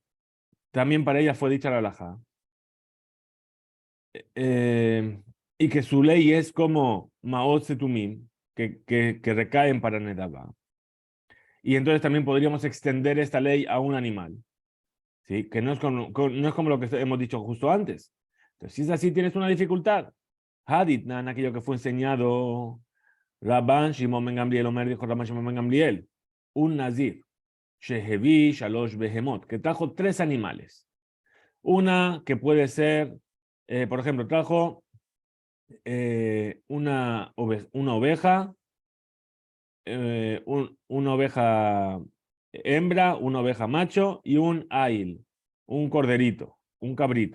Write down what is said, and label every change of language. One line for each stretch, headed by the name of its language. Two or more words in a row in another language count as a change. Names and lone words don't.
Spanish: También para ellas fue dicha la alajá. Y que su ley es como
Hebrew: מעות סתומים,
Spanish: que recaen para Nedabá. Y entonces también podríamos extender esta ley a un animal. ¿Sí? Que no es como lo que hemos dicho justo antes. Entonces, si es así, tienes una dificultad. Haditnan, aquello que fue enseñado Rabban Shimon ben Gamliel, Omer dijo Rabban Shimon ben Gamliel, un nazir,
Hebrew: שהביא שלוש בהמות,
Spanish: que trajo tres animales. Una que puede ser, por ejemplo, trajo una oveja, una oveja hembra, una oveja macho y un ail, un corderito, un cabrito.